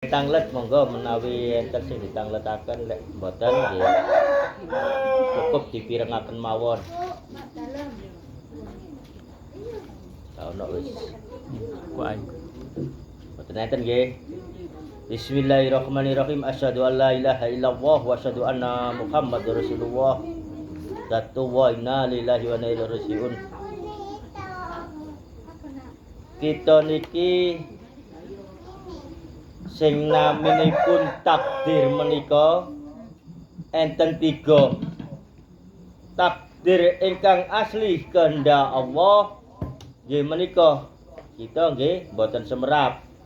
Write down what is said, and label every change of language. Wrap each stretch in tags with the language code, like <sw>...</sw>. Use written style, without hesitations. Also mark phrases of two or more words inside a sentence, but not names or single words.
<jv>Tanglet monggo menawi enten sing ditangletaken lek mboten nggih cukup dipirengaken mawon. Ono wis. Kuwi. Mboten enten nggih.</jv> <ar>بسم الله الرحمن الرحيم. أشهد أن لا إله إلا الله وأشهد أن محمدا رسول الله. Datu وإنا لله وإنا إليه راجعون.</ar> <jv>Kita niki sing naminipun takdir menika enten 3. Takdir ingkang asli kehendak Allah nggih menika kita nggih mboten semerap.</jv>